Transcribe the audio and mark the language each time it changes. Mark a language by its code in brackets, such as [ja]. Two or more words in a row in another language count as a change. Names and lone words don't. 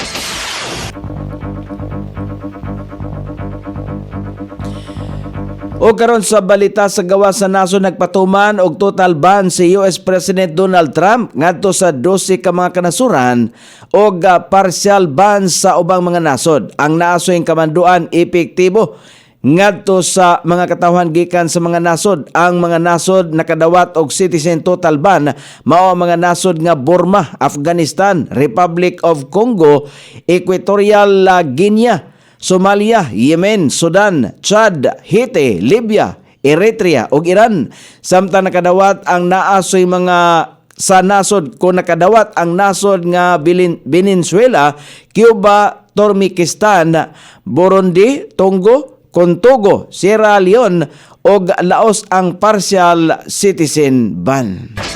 [ceb] O karon sa balita sa gawas sa nasod nagpatuman og [en] total ban [ceb] si [en] US President [ceb] Donald Trump ngadto sa 12 ka mga kanasuran og [en] partial ban [ceb] sa ubang mga nasod. Ang naasoyng kamanduan epektibo ngadto sa mga katawhan gikan sa mga nasod. Ang mga nasod nakadawat og [en] citizen total ban [ceb] mao ang mga nasod nga Burma, Afghanistan, Republic of Congo, Equatorial Guinea, Somalia, Yemen, Sudan, Chad, Haiti, Libya, Eritrea ug Iran. Samtang nakadawat ang naasoy mga sa nasod kung nakadawat ang nasod nga Venezuela, Cuba, Turkmenistan, Burundi, Togo, Sierra Leone ug Laos ang [en] partial citizen ban.